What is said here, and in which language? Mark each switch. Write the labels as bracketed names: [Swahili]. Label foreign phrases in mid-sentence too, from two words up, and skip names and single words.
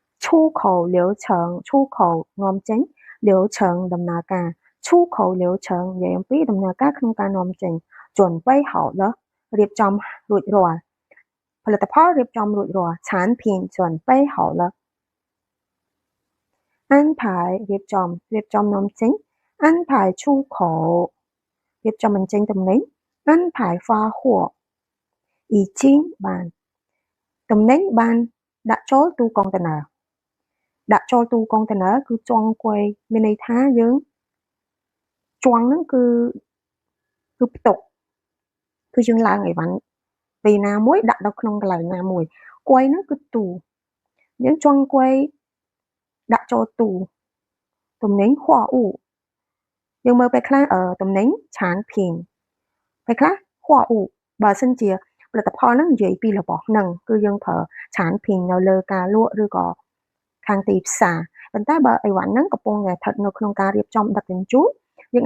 [Chinese] 出口流程出口 [Khmer] នាំចេញ流程ដំណើរការ [Chinese] 出口流程 [Khmer] និយាយអំពីដំណើរការក្នុងការនាំចេញ [Chinese] chuẩn备好了 [Khmer] រៀបចំរួចរាល់ផលិតផលរៀបចំរួចរាល់ [Chinese] 产品准备好了 [Khmer] 安排រៀបចំនាំចេញ [Chinese] 安排出口 [Khmer] រៀបចំបញ្ចេញទំនិញ [Chinese] 安排发货已经 [Khmer] បានទំនិញបានដាក់ចូលទូកុងតឺន័រដាក់ចូលទូកុងតឺន័រគឺចងគួយមានន័យថាយើងចងហ្នឹងគឺផ្ទុកគឺយើងឡើង អីវ៉ាន់ពីណាមួយដាក់ដល់ក្នុងកន្លែងណាមួយគួយហ្នឹងគឺទូយើងចងគួយដាក់ចូលទូទំនិញ货物យើងមើលពេលខ្លះទំនិញ产品ពេលខ្លះ货物បើសិនជាផលិតផលហ្នឹងនិយាយពីរបស់ហ្នឹងគឺយើងប្រើ产品នៅលើការលក់ឬក៏ខាងទីផ្សារប៉ុន្តែបើអីវ៉ាន់ហ្នឹងកំពុងតែស្ថិតនៅក្នុងការរៀបចំដឹកជញ្ជូនយើង